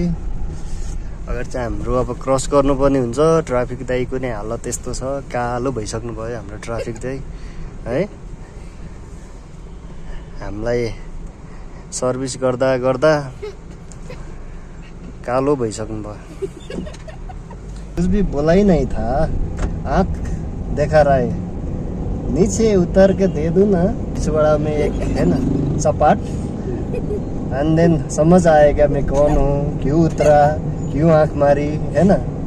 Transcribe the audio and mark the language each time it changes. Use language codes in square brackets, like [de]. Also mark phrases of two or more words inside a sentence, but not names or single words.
[ne] अगर चाहिँ हाम्रो अब क्रस गर्नुपर्ने हुन्छ, ट्राफिक दाइको नै हालत यस्तो छ, कालो भइसक्नु भयो हाम्रो ट्राफिक दाइ है। हामीलाई सर्भिस गर्दा गर्दा कालो भइसक्नु भयो। [hi] कुछ भी बोला ही नहीं था, आँख देखा रहा है, नीचे उतर के दे दूं ना पिछवाड़ा में एक है ना चपाट, [en] and then [hi] समझ आएगा मैं कौन हूँ, क्यों उतरा, क्यों आंख मारी, है ना।